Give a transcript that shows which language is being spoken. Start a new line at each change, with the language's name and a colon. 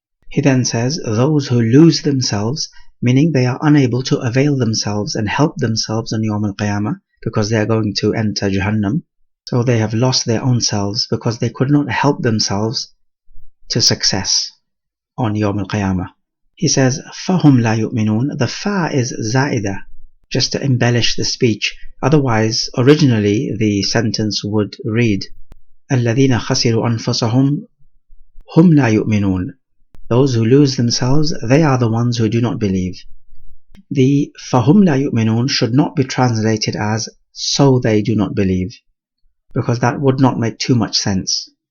English: He then says, those who lose themselves, meaning they are unable to avail themselves and help themselves on Yawm al-Qiyamah, because they are going to enter Jahannam. So they have lost their own selves because they could not help themselves to success on Yawm al-Qiyamah. He says,
Arabic: فَهُمْ لَا يُؤْمِنُونَ.
English: The fa is za'ida, just to embellish the speech. Otherwise, originally the sentence would read,
Arabic: الَّذِينَ خَسِرُوا أَنفُسَهُمْ هُمْ لَا يُؤْمِنُونَ.
English: Those who lose themselves, they are the ones who do not believe. The
Arabic: فَهُمْ لَا يُؤْمِنُونَ
English: should not be translated as so they do not believe, because that would not make too much sense.